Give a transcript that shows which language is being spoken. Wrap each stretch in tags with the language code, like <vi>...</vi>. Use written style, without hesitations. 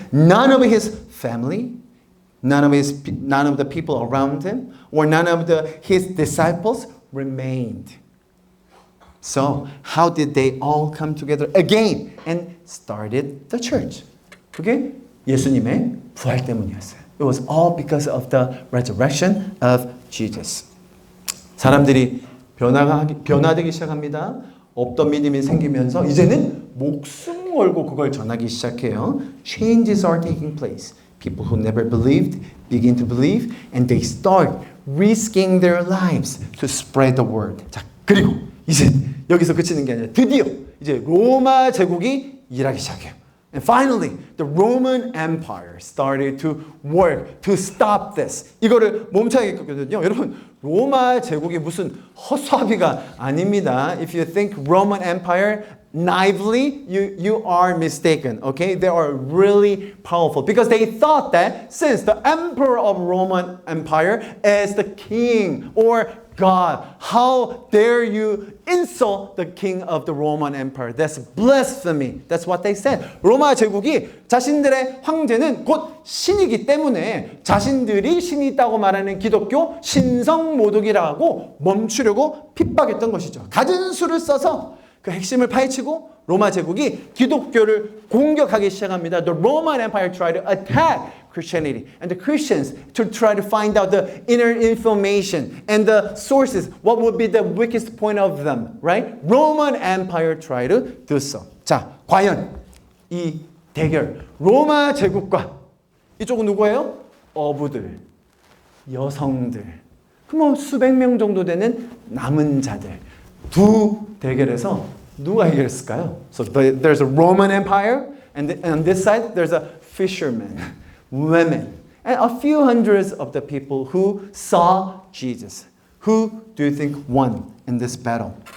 <en>None of his family, none of the people around him, or none of his disciples remained. So, how did they all come together again and started the church?</en> <ko>그게 예수님의 부활 때문이었어요.</ko> <en>It was all because of the resurrection of Jesus.</en> <ko>사람들이 변화되기 시작합니다. 없던 믿음이 생기면서 이제는 목숨 걸고 그걸 전하기 시작해요.</ko> <en>Changes are taking place. People who never believed begin to believe and they start risking their lives to spread the word.</en> <ko>자, 그리고 이제 여기서 그치는 게 아니라 드디어 이제 로마 제국이 일하기 시작해요.</ko> <en>And finally, the Roman Empire started to work to stop this.</en> <ko>이거를 멈춰야겠거든요. 여러분, 로마 제국이 무슨 허수아비가 아닙니다.</ko> <en>If you think Roman Empire naively, you are mistaken. Okay, they are really powerful because they thought that since the emperor of Roman Empire is the king or God, how dare you insult the king of the Roman Empire? That's blasphemy. That's what they said.</en> <ko>로마 제국이 자신들의 황제는 곧 신이기 때문에 자신들이 신이 있다고 말하는 기독교 신성모독이라고 멈추려고 핍박했던 것이죠. 갖은 수를 써서 그 핵심을 파헤치고 로마 제국이 기독교를 공격하기 시작합니다.</ko> <en>The Roman Empire tried to attack Christianity and the Christians to try to find out the inner information and the sources. What would be the weakest point of them, right? Roman Empire tried to do so.</en> <ko>자, 과연 이 대결 로마 제국과 이쪽은 누구예요? 어부들, 여성들, 그럼 수백 명 정도 되는 남은 자들 두 대결에서 누가 이겼을까요?</ko> <en>So there's a Roman Empire and on this side there's a fisherman. Women, and a few hundreds of the people who saw Jesus. Who do you think won in this battle?</en>